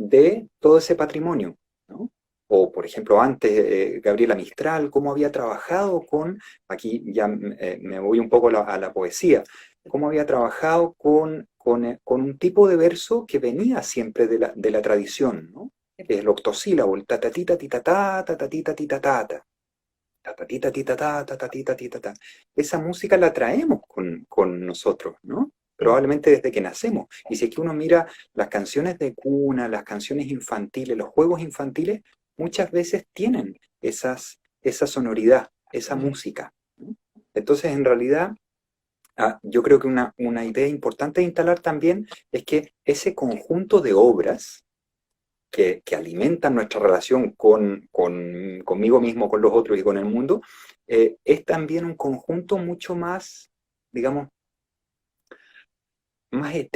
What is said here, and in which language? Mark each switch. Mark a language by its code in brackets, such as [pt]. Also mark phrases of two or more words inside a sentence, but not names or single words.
[es] de todo ese patrimonio, ¿no? O, por ejemplo, antes, Gabriela Mistral, cómo había trabajado aquí ya me voy un poco a la poesía, cómo había trabajado con un tipo de verso que venía siempre de la tradición, ¿no? Que es el octosílabo, el tatatita titatá, tatatita titatata, tatatita titatá, tatatita titatá. Esa música la traemos con nosotros, ¿no? sí, Probablemente desde que nacemos. Y si es que uno mira las canciones de cuna, las canciones infantiles, los juegos infantiles, muchas veces tienen esa sonoridad, esa mm, música, ¿no? Entonces, en realidad, yo creo que una idea importante de instalar también es que ese conjunto de obras que alimentan nuestra relación conmigo mismo, con los otros y con el mundo, es también un conjunto mucho más, digamos, más etéreo.